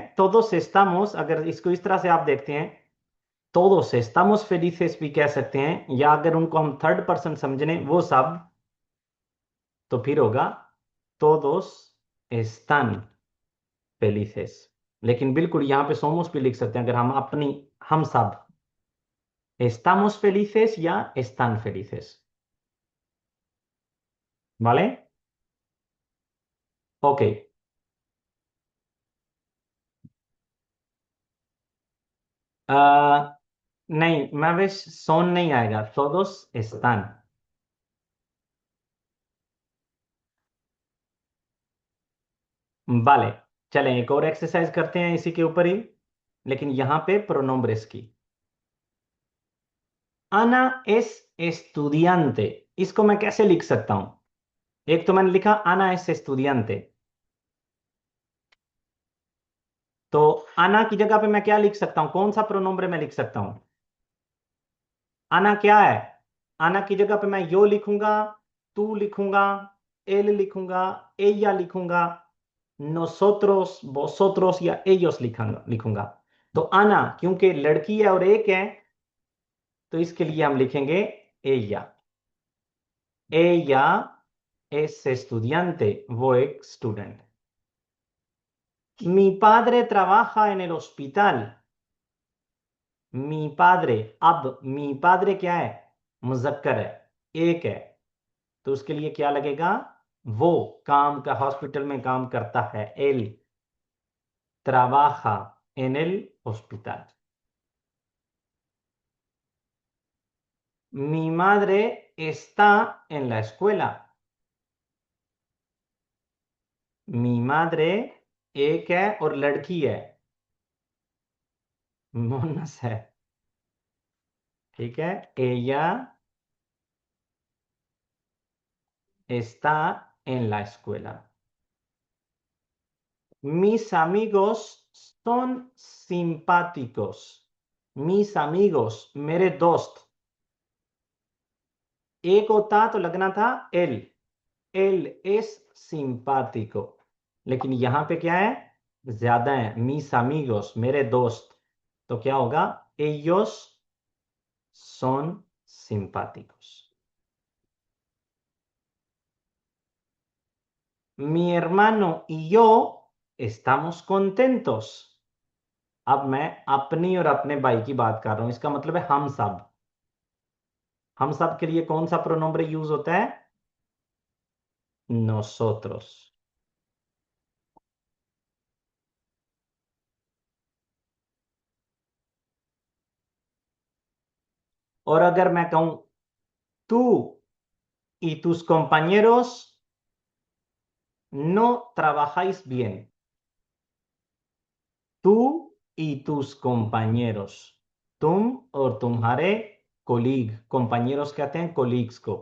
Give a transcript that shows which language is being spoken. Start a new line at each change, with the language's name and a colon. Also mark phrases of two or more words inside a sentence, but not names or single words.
Spanish: todos estamos,
Hindi: अगर इसको इस तरह से आप देखते हैं,
Spanish: todos estamos felices
Hindi: भी कह सकते हैं, या अगर उनको हम
English: third person
Hindi: समझने वो सब, तो फिर होगा
Spanish: todos están felices।
Hindi: लेकिन बिल्कुल यहाँ पे somos भी लिख सकते हैं, अगर हम अपनी, हम सब
Spanish: estamos felices
Hindi: या
Spanish: están felices।
Hindi: ¿Vale? Ok। आ, नहीं, मैं वे son नहीं आएगा,
Spanish: todos están।
Hindi: vale, चलें एक और एक्सरसाइज करते हैं इसी के ऊपर ही, लेकिन यहाँ पे प्रोनोम्ब्रेस की।
Spanish: Ana es estudiante।
Hindi: इसको मैं कैसे लिख सकता हूं? एक तो मैंने लिखा
Spanish: Ana es estudiante,
Hindi: तो Ana की जगह पे मैं क्या लिख सकता हूं? कौन सा प्रोनोम्bre मैं लिख सकता हूं? Ana क्या है? Ana की जगह पे मैं यो लिखूंगा, तू लिखूंगा, él लिखूंगा, ella लिखूंगा, nosotros, vosotros या ellos लिखूंगा लिखूंगा। तो Ana क्योंकि लड़की है और एक है, तो इसके लिए हम लिखेंगे ella।
Spanish: Ella es estudiante,
Hindi: वो एक स्टूडेंट।
Spanish: Mi padre trabaja en el hospital। mi padre,
Hindi: अब
Spanish: mi padre
Hindi: क्या है? मुजक्कर है, एक है, तो उसके लिए क्या लगेगा? वो काम का हॉस्पिटल में काम करता है।
Spanish: एल trabaja en el hospital। Mi madre está en la escuela। mi madre
Hindi: एक है और लड़की है, मोनस है, ठीक है।
Spanish: ella está en la escuela। Mis amigos son simpáticos। mis amigos
Hindi: मेरे दोस्त, एक होता तो लगना था एल,
Spanish: él es simpático,
Hindi: लेकिन यहां पे क्या है? ज्यादा है,
Spanish: mis amigos
Hindi: मेरे दोस्त, तो क्या होगा?
Spanish: ellos son simpáticos। Mi hermano y yo estamos contentos।
Hindi: अब मैं अपनी और अपने भाई की बात कर रहा हूं, इसका मतलब है हम सब। हम सब के लिए कौन सा प्रोनोम्bre यूज होता है?
Spanish: nosotros।
Hindi: और अगर मैं कहूं
Spanish: tú y tus compañeros no trabajáis bien। tú y tus compañeros,
Hindi: तुम और तुम्हारे कोलीग, compañeros कहते हैं कोलीग्स को।